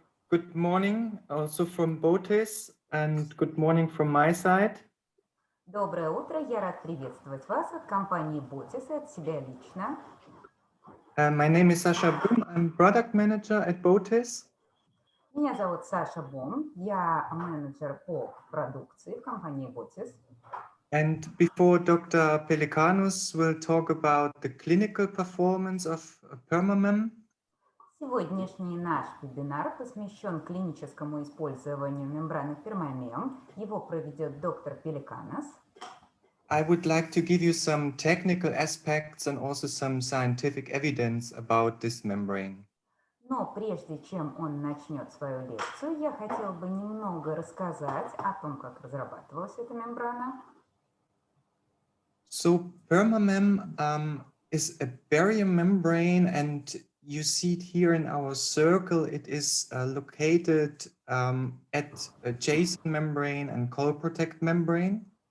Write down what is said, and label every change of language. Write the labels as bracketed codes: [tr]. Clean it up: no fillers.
[en] Good morning also from Botis, and good morning from my side. [ru] Доброе утро, я рад приветствовать вас от компании Botis и от себя лично. [en] My name is Sasha Boom. I'm product manager at Botis. [ru] Меня зовут Саша Бум, я менеджер по продукции в компании Botis. [en] And before Dr. Pelekanos will talk about the clinical performance of permamem, [ru] Сегодняшний наш вебинар посвящен клиническому использованию мембраны permamem. Его проведет доктор Пелеканос. [en] I would like to give you some technical aspects and also some scientific evidence about this membrane. [ru] Но прежде чем он начнет свою лекцию, я хотела бы немного рассказать о том, как разрабатывалась эта мембрана. [en] So permamem is a barrier membrane, and you see it here in our circle. It is located at adjacent membrane and colloprotect membrane.